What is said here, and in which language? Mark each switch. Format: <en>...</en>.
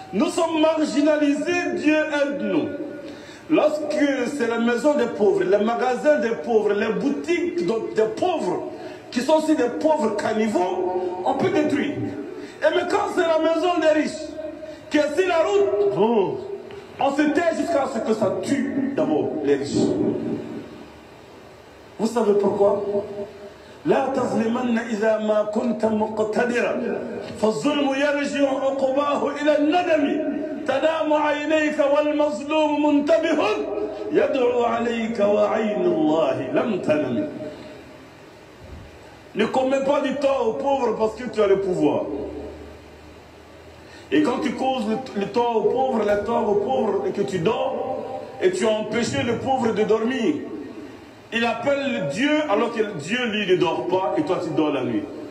<fr>sommes marginalisés, Dieu aide-nous. Lorsque c'est la maison des pauvres, les magasins des pauvres, les boutiques des pauvres, qui sont aussi des pauvres caniveaux, on peut détruire. Et mais quand c'est la maison des riches, qui est sur la route, on se tait jusqu'à ce que ça tue d'abord les riches. Vous savez pourquoi?</fr> <ar>لا تظلمن إذا ما كنت مقتدرا فالظلم يرجع عقباه إلى الندم تنام عينيك والمظلوم منتبه يدعو عليك وعين الله لم تنم.</ar> <fr>Ne commets pas du tort aux pauvres parce que tu as le pouvoir. Et quand tu causes le tort aux pauvres, le tort aux pauvres, et que tu dors, et tu as empêché le pauvre de dormir, il appelle Dieu alors que Dieu, lui, ne dort pas, et toi, tu dors la nuit.</fr>